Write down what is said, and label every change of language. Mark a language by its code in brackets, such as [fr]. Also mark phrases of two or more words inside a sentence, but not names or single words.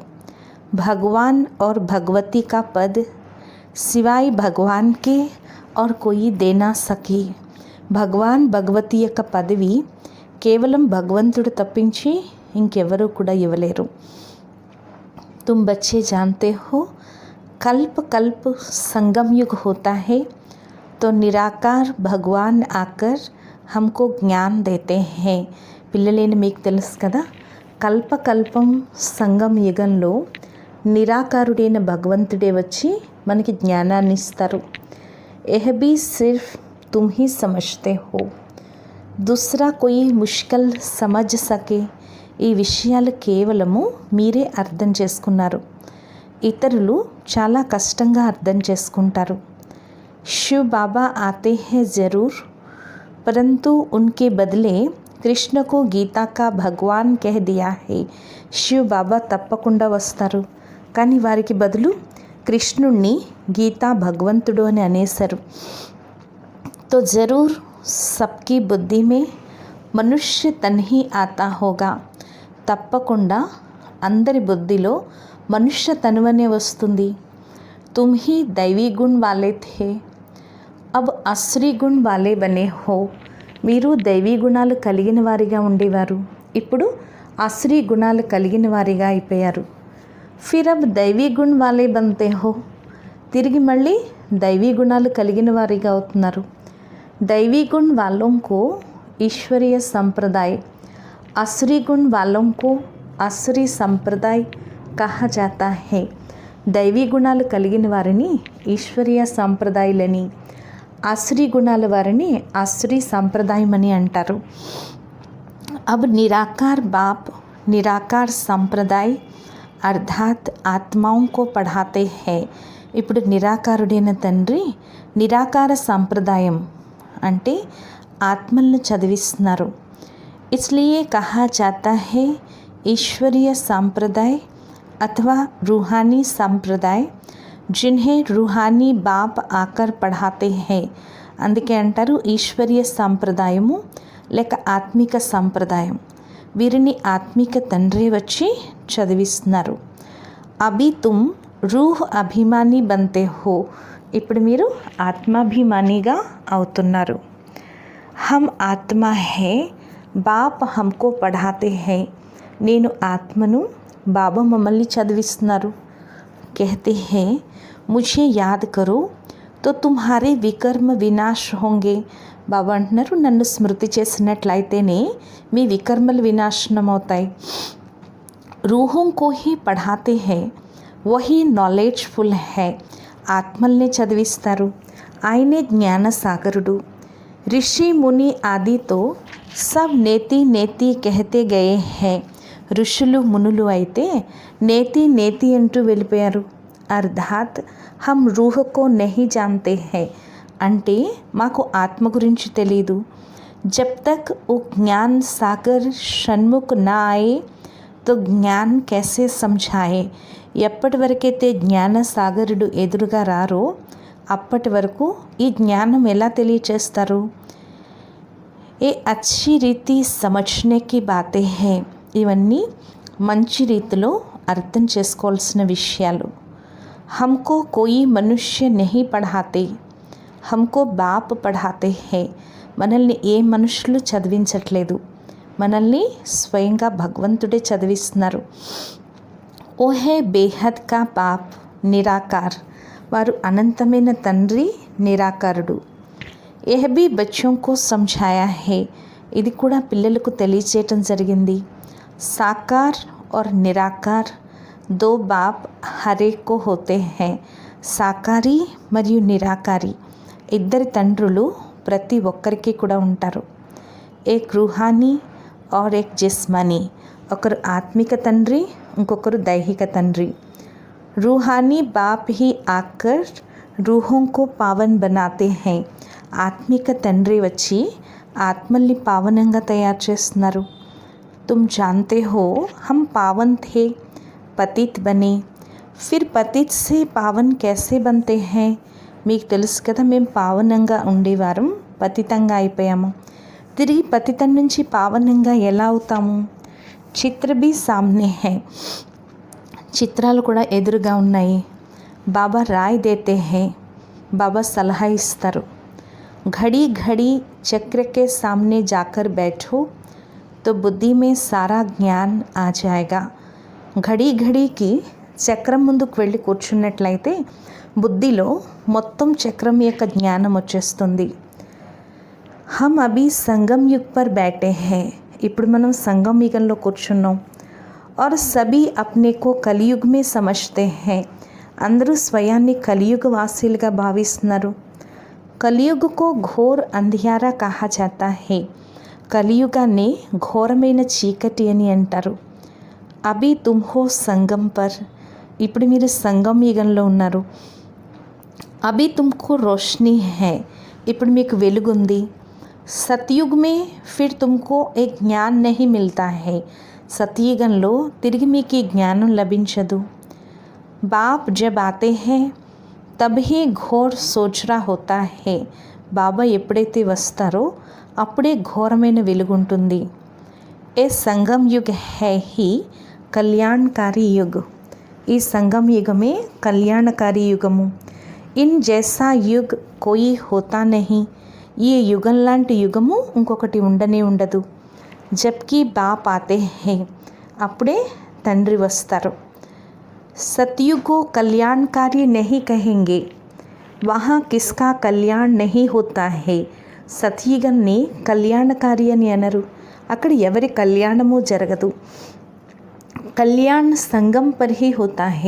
[hi] భగవాన్ और भगवती का पद सिवाय भगवान के और कोई दे ना सके, [te] భగవాన్ భగవతి యొక్క పదవి కేవలం భగవంతుడు తప్పించి ఇంకెవరూ కూడా ఇవ్వలేరు। [hi] तुम बच्चे जानते हो कल्प कल्प संगम युग होता है, तो निराकार भगवान आकर हमको ज्ञान देते हैं। [te] పిల్లలేని మీకు తెలుసు కదా, కల్పకల్పం సంగం యుగంలో నిరాకారుడైన భగవంతుడే వచ్చి మనకి జ్ఞానాన్ని ఇస్తారు। [hi] यह भी सिर्फ तुम ही समझते हो, दूसरा कोई मुश्किल समझ सके, [te] ఈ విషయాలు కేవలము మీరే అర్థం చేసుకున్నారు, ఇతరులు చాలా కష్టంగా అర్థం చేసుకుంటారు। [hi] शिव बाबा आते हैं ज़रूर, परंतु उनके बदले कृष्ण को गीता का भगवान कह दिया है। [te] शिव बाबा తప్పకుండా వస్తారు, కానీ వారికి బదులు కృష్ణుణ్ణి గీతా భగవంతుడు అని అనేశారు। [hi] तो ज़रूर सबकी बुद्धि में मनुष्य तन ही आता होगा, [te] తప్పకుండా అందరి బుద్ధిలో మనుష్య తనువనే వస్తుంది। [hi] तुम ही दैवी गुण वाले थे, अब असुरी गुण वाले बने हो, [te] మీరు దైవీ గుణాలు కలిగిన వారిగా ఉండేవారు, ఇప్పుడు అసురీ గుణాలు కలిగిన వారిగా అయిపోయారు। [hi] फिर अब दैवी गुण वाले बनते हो, [te] తిరిగి మళ్ళీ దైవీ గుణాలు కలిగిన వారిగా అవుతున్నారు। [hi] दैवी गुण वालों को ईश्वरीय संप्रदाय। असुरी गुण वालों को असुरी संप्रदाय कहा जाता है। [te] दैवी गुणाలు కలిగిన వారిని ఈశ్వరీయ సంప్రదాయాలని, आसुरी गुणाల వారిని आसुरी संप्रदाయం అని అంటారు। [hi] अब निराकार बाप निराकार संप्रदाय अर्थात आत्माओं को पढ़ाते हैं। [te] ఇప్పుడు నిరాకారుడైన తండ్రి నిరాకార సంప్రదాయం అంటే ఆత్మలను చదివిస్తున్నారు। [hi] इसलिए कहा जाता है ईश्वरीय संप्रदाय अथवा रूहानी संप्रदाय जिन्हें रूहानी बाप आकर पढ़ाते हैं। [te] అందుకే అంటారు ఈశ్వరీయ సంప్రదాయము లేక ఆత్మిక సంప్రదాయం। వీరిని ఆత్మిక తండ్రి వచ్చి చదివిస్తున్నారు। [hi] अभी तुम रूह अभिमानी बनते हो, [te] ఇప్పుడు మీరు ఆత్మాభిమానిగా అవుతున్నారు। [hi] हम आत्मा है बाप हमको पढ़ाते हैं, [te] నేను ఆత్మను బాబా మమ్మల్ని చదివిస్తున్నారు। [hi] कहते हैं मुझे याद करो तो तुम्हारे विकर्म विनाश होंगे। [te] బాబా అంటున్నారు నన్ను స్మృతి చేసినట్లయితేనే మీ వికర్మలు వినాశనం అవుతాయి। [hi] रूहों को ही पढ़ाते हैं वही नॉलेजफुल है, [te] ఆత్మల్ని చదివిస్తారు, ఆయనే జ్ఞాన సాగరుడు। [hi] ऋषि मुनि आदि तो सब नेति नेति कहते गए हैं, [te] ఋషులు మునులు అయితే నేతి నేతి అంటూ వెళ్ళిపోయారు। [hi] అర్థాత్ हम रूह को नहीं जानते हैं, [te] అంటే మాకు ఆత్మ గురించి తెలీదు। [hi] जब तक वो ज्ञान सागर सन्मुख ना आए तो ज्ञान कैसे समझाए, [te] ఎప్పటి వరకైతే జ్ఞాన సాగరుడు ఎదురుగా రారో అప్పటి వరకు ఈ జ్ఞానం ఎలా తెలియచేస్తారు। [hi] ये अच्छी रीति समझने की बातें हैं, [te] ఇవన్నీ మంచి రీతిలో అర్థం చేసుకోవాల్సిన విషయాలు। [hi] हमको कोई मनुष्य नहीं पढ़ाते, हमको बाप पढ़ाते हैं, [te] మనల్ని ఏ మనుషులు చదివించట్లేదు, మనల్ని స్వయంగా భగవంతుడే చదివిస్తున్నారు। [hi] वो है बेहद का बाप निराकार, [te] వారు అనంతమైన తండ్రి నిరాకారుడు। [hi] यह भी बच्चों को समझाया है, [te] ఇది కూడా పిల్లలకు తెలియచేయటం జరిగింది। [hi] साकार और निराकार दो बाप हर एक को होते हैं, [te] సాకారి మరియు నిరాకారి ఇద్దరి తండ్రులు ప్రతి ఒక్కరికి కూడా ఉంటారు। [hi] एक रूहानी और एक जिस्मानी, [te] ఒకరు ఆత్మిక తండ్రి ఇంకొకరు దైహిక తండ్రి। [hi] रूहानी बाप ही आकर रूहों को पावन बनाते हैं, [te] ఆత్మిక తండ్రి వచ్చి ఆత్మల్ని పావనంగా తయారు చేస్తున్నారు। [hi] तुम जानते हो हम पावन थे पतित बने, फिर पतित से पावन कैसे बनते हैं, [te] మీకు తెలుసు కదా మేము పావనంగా ఉండేవారం పతితంగా అయిపోయాము, తిరిగి పతితం నుంచి పావనంగా ఎలా అవుతాము। [hi] చిత్ర भी सामने है, [te] చిత్రాలు కూడా ఎదురుగా ఉన్నాయి। [hi] बाबा राय देते हैं, [te] బాబా సలహా ఇస్తారు। [hi] घड़ी घड़ी चक्र के सामने जाकर बैठो तो बुद्धि में सारा ज्ञान आ जाएगा। घड़ी घड़ीకి [te] చక్రం ముందుకు వెళ్ళి కూర్చున్నట్లయితే బుద్ధిలో మొత్తం చక్రం యొక్క జ్ఞానం వచ్చేస్తుంది। [hi] हम अभी संगम युग पर बैठे हैं, [te] ఇప్పుడు మనం సంగం యుగంలో కూర్చున్నాం। [hi] और सभी अपने को कलयुग में समझते हैं, [te] అందరూ స్వయాన్ని కలియుగ వాసీలుగా భావిస్తున్నారు। [hi] కలియుగ को घोर अंधियारा कहा जाता है, [te] కలియుగాన్ని ఘోరమైన చీకటి అని అంటారు। [hi] अभी तुम हो संगम पर, [te] ఇప్పుడు మీరు సంగం యుగంలో ఉన్నారు। [hi] अभी तुमको रोशनी है, [te] ఇప్పుడు మీకు వెలుగుంది। [hi] सतयुग में फिर तुमको ये ज्ञान नहीं मिलता है, [te] సత్యుగంలో తిరిగి మీకు ఈ జ్ఞానం లభించదు। [hi] बाप जब आते हैं तब ही घोर सोझरा होता है, [te] బాబా ఎప్పుడైతే వస్తారో అప్పుడే ఘోరమైన వెలుగుంటుంది। [hi] ये संगम युग है ही कल्याणकारी युग, [te] ఈ సంగం యుగమే కళ్యాణకారి యుగము। [hi] इन जैसा युग कोई होता नहीं, [te] ఈ యుగం లాంటి యుగము ఇంకొకటి ఉండనే ఉండదు। [hi] जबकि बाप आते हैं, [te] అప్పుడే తండ్రి వస్తారు। [hi] सतयुग को कल्याणकारी नहीं कहेंगे, वहाँ किसका कल्याण नहीं होता है, [te] సతయుగాన్ని కళ్యాణకారి అని అనరు. అక్కడ ఎవరి కళ్యాణము జరగదు. [hi] कल्याण संगम पर ही होता है.